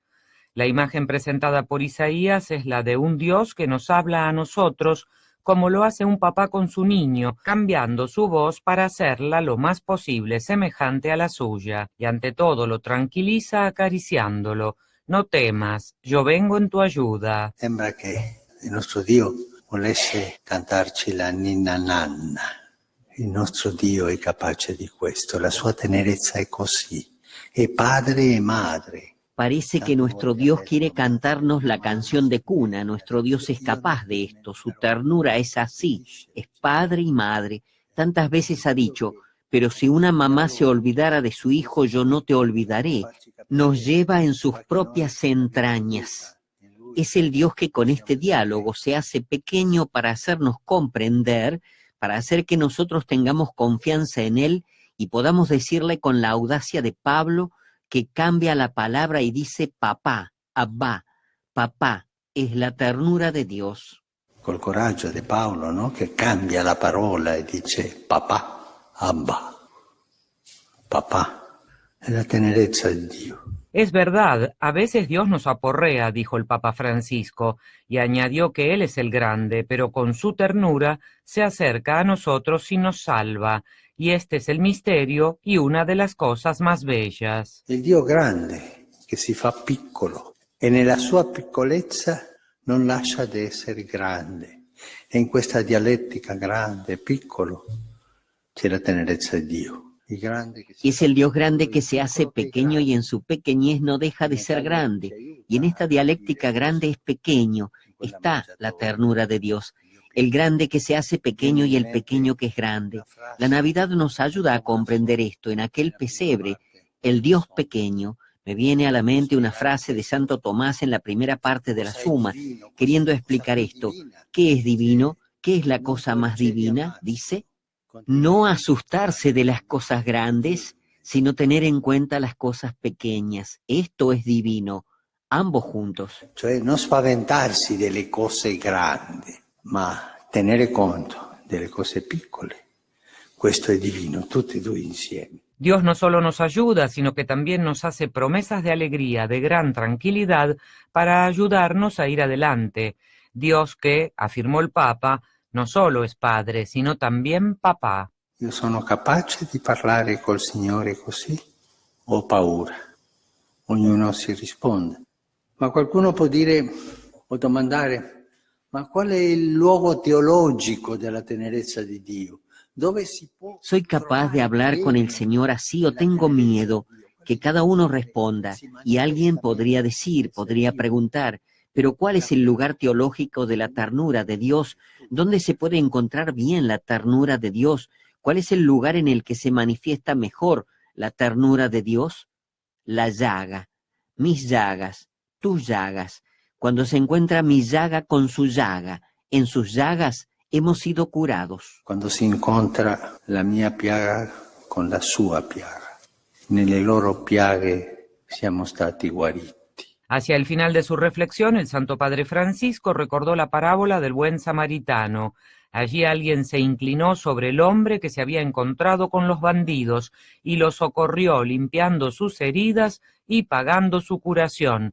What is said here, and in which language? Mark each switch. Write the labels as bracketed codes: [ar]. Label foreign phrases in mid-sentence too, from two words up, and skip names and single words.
[es] La imagen presentada por Isaías es la de un Dios que nos habla a nosotros como lo hace un papá con su niño, cambiando su voz para hacerla lo más posible semejante a la suya, y ante todo lo tranquiliza acariciándolo. No temas, yo vengo en tu ayuda. [it] Sembra che il nostro Dio volesse cantarci la ninna nanna. Il nostro Dio è capace di questo, la sua tenerezza è così, è padre e madre. [es] Parece que nuestro Dios quiere cantarnos la canción de cuna, nuestro Dios es capaz de esto, su ternura es así, es padre y madre. Tantas veces ha dicho, pero si una mamá se olvidara de su hijo, yo no te olvidaré. Nos lleva en sus propias entrañas. Es el Dios que con este diálogo se hace pequeño para hacernos comprender, para hacer que nosotros tengamos confianza en Él y podamos decirle con la audacia de Pablo, que cambia la palabra y dice papá, Abba, papá, es la ternura de Dios. [it] Col coraggio di Paolo, no? Che cambia la parola e dice papà, Abba, papá, è la tenerezza di Dio. [es] Es verdad, a veces Dios nos aporrea, dijo el Papa Francisco, y añadió que Él es el grande, pero con su ternura se acerca a nosotros y nos salva. y este es el misterio y una de las cosas más bellas. [it] Il Dio grande che si fa piccolo e nella sua piccolezza non lascia di essere grande. E in questa dialettica grande e piccolo c'è la tenerezza di Dio. [es] Es el Dios grande que se hace pequeño y en su pequeñez no deja de ser grande. Y en esta dialéctica grande es pequeño, está la ternura de Dios. El grande que se hace pequeño y el pequeño que es grande. La Navidad nos ayuda a comprender esto. En aquel pesebre, el Dios pequeño, me viene a la mente una frase de Santo Tomás en la primera parte de la Suma, queriendo explicar esto. ¿Qué es divino? ¿Qué es la cosa más divina? Dice, no asustarse de las cosas grandes, sino tener en cuenta las cosas pequeñas. Esto es divino, ambos juntos. [it] Cioè non spaventarsi delle cose grandi, ma tenere conto delle cose piccole. Questo è divino, tutti e due insieme. [es] Dios no solo nos ayuda, sino que también nos hace promesas de alegría, de gran tranquilidad, para ayudarnos a ir adelante. Dios que, afirmó el Papa, no solo es Padre, sino también Papà. [it] Io sono capace di parlare col Signore così? Ho paura. Ognuno si risponde. Ma qualcuno può dire o domandare, ma qual è il luogo teologico della tenerezza di Dio? Dove si può [es] ¿Soy capaz de hablar con el Señor así o tengo miedo? Que cada uno responda. Y alguien podría decir, podría preguntar, pero ¿cuál es el lugar teológico de la ternura de Dios? ¿Dónde se puede encontrar bien la ternura de Dios? ¿Cuál es el lugar en el que se manifiesta mejor la ternura de Dios? La llaga, mis llagas, tus llagas. Cuando se encuentra mi llaga con su llaga, en sus llagas hemos sido curados. [it] Quando si incontra la mia piaga con la sua piaga. Nelle loro piaghe siamo stati guariti. [es] Hacia el final de su reflexión, el Santo Padre Francisco recordó la parábola del buen samaritano. Allí alguien se inclinó sobre el hombre que se había encontrado con los bandidos y lo socorrió limpiando sus heridas y pagando su curación.